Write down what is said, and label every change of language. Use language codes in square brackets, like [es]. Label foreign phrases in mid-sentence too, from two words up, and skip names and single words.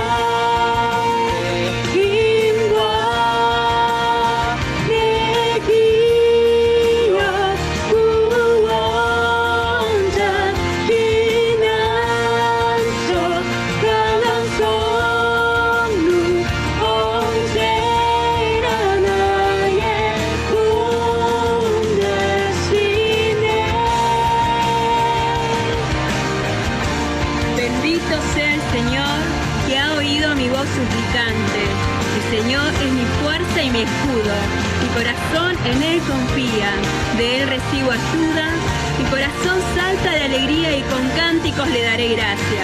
[ko] 힘과 내 기억 구원자 피난처 강한 손으로 언제나 나의 도움 되시네. [es] Bendito sea el Señor, que ha oído mi voz suplicante. El Señor es mi fuerza y mi escudo. Mi corazón en Él confía, de Él recibo ayuda. Mi corazón salta de alegría y con cánticos le daré gracias.